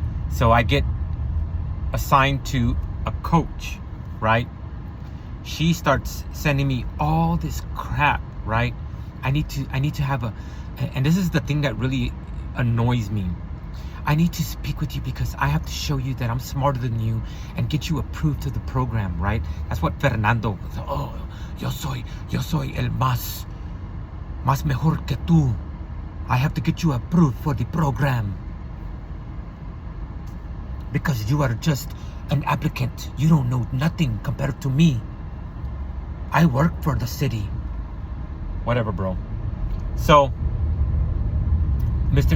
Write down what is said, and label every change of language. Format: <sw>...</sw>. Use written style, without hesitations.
<en>So I get assigned to a coach, right? She starts sending me all this crap, right? I need to have and this is the thing that really annoys me. I need to speak with you because I have to show you that I'm smarter than you and get you approved to the program, right? That's what Fernando, oh,</en> <es>yo soy el más mejor que tú.</es> <en>I have to get you approved for the program. Because you are just an applicant. You don't know nothing compared to me. I work for the city. Whatever, bro. So, Mr.</en>